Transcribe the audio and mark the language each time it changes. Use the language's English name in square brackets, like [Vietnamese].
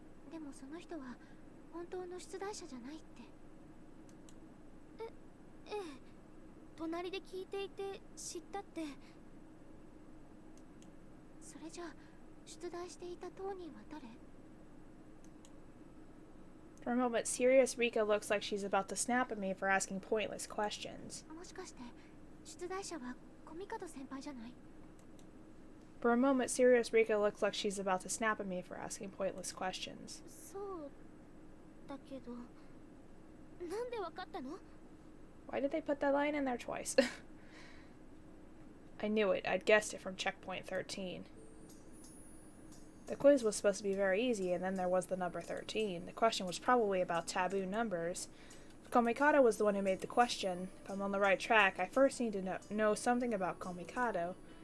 [Japanese] でもその人は本当の出題者じゃないって。ええ。隣で聞いていて知ったって。それじゃあ出題していた当人は誰？ [English] For a moment, serious Rika looks like she's about to snap at me for asking pointless questions. [Japanese] もしかして出題者はコミカド先輩じゃない？ [English] For a moment, serious Rika looks like she's about to snap at me for asking pointless questions. [Japanese] そうだけど、なんでわかったの? [English] Why did they put that line in there twice? I knew it. I'd guessed it from checkpoint 13. The quiz was supposed to be very easy, and then there was the number 13. The question was probably about taboo numbers. If Komikado was the one who made the question, if I'm on the right track, I first need to know something about Komikado.